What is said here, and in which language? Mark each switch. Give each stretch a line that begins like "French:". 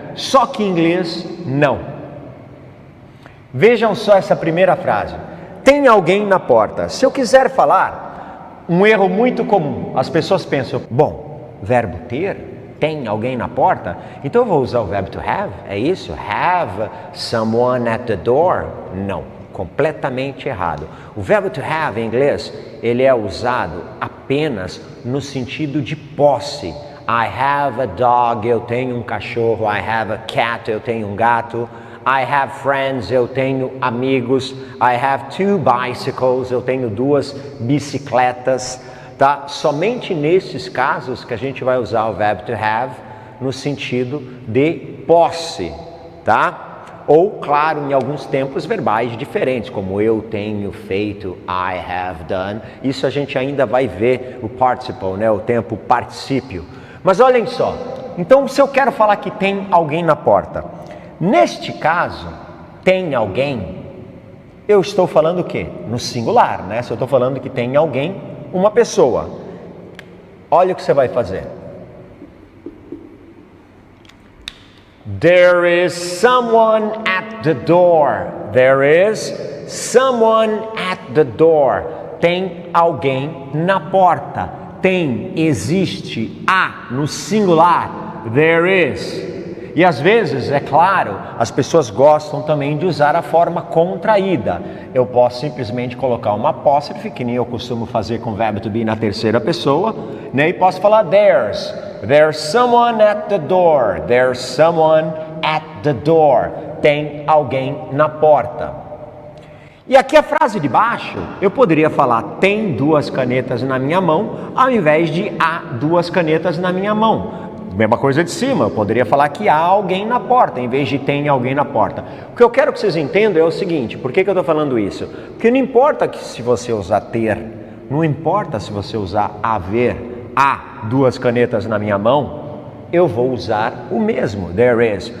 Portuguese: Só que em inglês, não. Vejam só essa primeira frase. Tem alguém na porta. Se eu quiser falar, um erro muito comum. As pessoas pensam, bom, verbo ter, tem alguém na porta, então eu vou usar o verbo to have, é isso?
English: Have someone at the door?
Portuguese: Não. Completamente errado. O verbo to have em inglês, ele é usado apenas no sentido de posse.
English: I have a dog,
Portuguese: eu tenho um cachorro.
English: I have a cat,
Portuguese: eu tenho um gato.
English: I have friends,
Portuguese: eu tenho amigos.
English: I have two bicycles,
Portuguese: eu tenho duas bicicletas. tá? Somente nesses casos que a gente vai usar o verbo to have no sentido de posse, tá? Ou, claro, em alguns tempos verbais diferentes, como eu tenho feito,
English: I have done.
Portuguese: Isso a gente ainda vai ver o participle, né? O tempo particípio. Mas olhem só, então se eu quero falar que tem alguém na porta, neste caso, tem alguém, eu estou falando o quê? No singular, né? Se eu estou falando que tem alguém, uma pessoa. Olha o que você vai fazer.
English: There is someone at the door. There is someone at the door.
Portuguese: Tem alguém na porta. Tem, existe, há, no singular.
English: There is.
Portuguese: E às vezes, é claro, as pessoas gostam também de usar a forma contraída. Eu posso simplesmente colocar uma apóstrofe, que nem eu costumo fazer com o verbo to be na terceira pessoa, né? E posso falar
English: there's someone at the door. There's someone at the door.
Portuguese: Tem alguém na porta. E aqui a frase de baixo, eu poderia falar tem duas canetas na minha mão, ao invés de há duas canetas na minha mão. Mesma coisa de cima, eu poderia falar que há alguém na porta, em vez de tem alguém na porta. O que eu quero que vocês entendam é o seguinte, por que eu estou falando isso? Porque não importa que se você usar ter, não importa se você usar haver, há duas canetas na minha mão, eu vou usar o mesmo, there is.